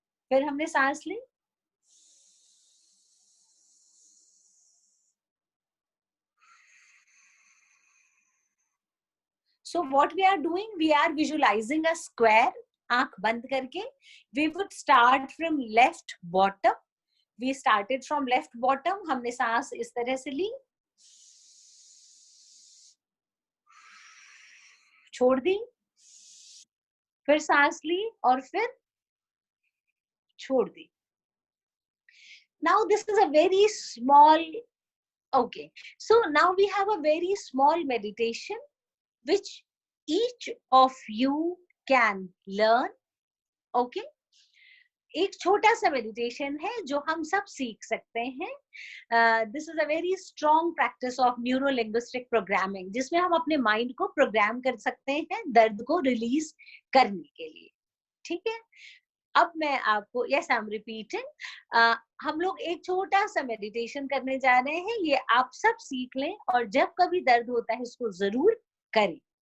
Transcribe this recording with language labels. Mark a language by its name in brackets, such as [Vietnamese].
[Hindi] फिर हमने सांस ली, [English] so what we are doing, we are visualizing a square, [Hindi] आंख बंद करके। [English] we would start from left bottom, [Hindi] we started from left bottom, हमने सांस इस तरह से ली, छोड़ दी, फिर सांस ली और फिर छोड़ दी। [English] Now this is a very small, okay, so now we have a very small meditation which each of you can learn, okay। [Hindi] एक छोटा सा मेडिटेशन है जो हम सब सीख सकते हैं। [English] this is a very strong practice of neuro linguistic programming, [Hindi] जिसमें हम अपने माइंड को प्रोग्राम कर सकते हैं दर्द को रिलीज करने के लिए, ठीक है। अब मैं आपको, [English] yes I am repeating, [Hindi] हम लोग एक छोटा सा मेडिटेशन करने जा रहे हैं, ये आप सब सीख लें और जब कभी दर्द होता है इसको जरूर करें।